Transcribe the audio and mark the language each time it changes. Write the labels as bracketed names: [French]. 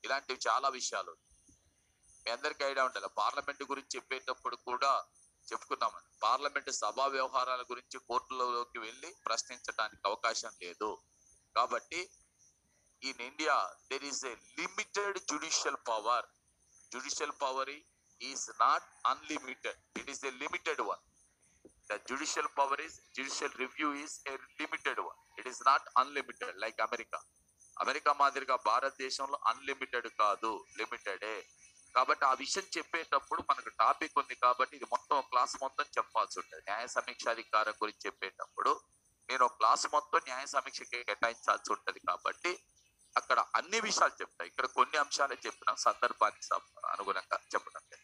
[Telugu] ఇలాంటివి చాలా విషయాలు మీ అందరికీ ఐడియా ఉండాలి. పార్లమెంట్ గురించి చెప్పేటప్పుడు కూడా చెప్పుకున్నామని, పార్లమెంట్ సభా వ్యవహారాల గురించి కోర్టులలోకి వెళ్ళి ప్రశ్నించడానికి అవకాశం లేదు. [English] కాబట్టి in India there is a limited judicial power. Judicial power is not unlimited. It is a limited one. The judicial power is, judicial review is a limited one. It is not unlimited like America. [Telugu] America మాదిరిగా భారతదేశంలో unlimited కాదు, లిమిటెడే. కాబట్టి ఆ విషయం చెప్పేటప్పుడు మనకు topic ఉంది కాబట్టి ఇది మొత్తం క్లాస్ మొత్తం చెప్పాల్సి ఉంటుంది. న్యాయ సమీక్ష అధికారం గురించి చెప్పేటప్పుడు నేను క్లాస్ మొత్తం న్యాయ సమీక్షకి కేటాయించాల్సి ఉంటుంది. కాబట్టి అక్కడ అన్ని విషయాలు చెప్తాయి. ఇక్కడ కొన్ని అంశాలే చెప్పిన సందర్భానికి అనుగుణంగా చెప్పడం.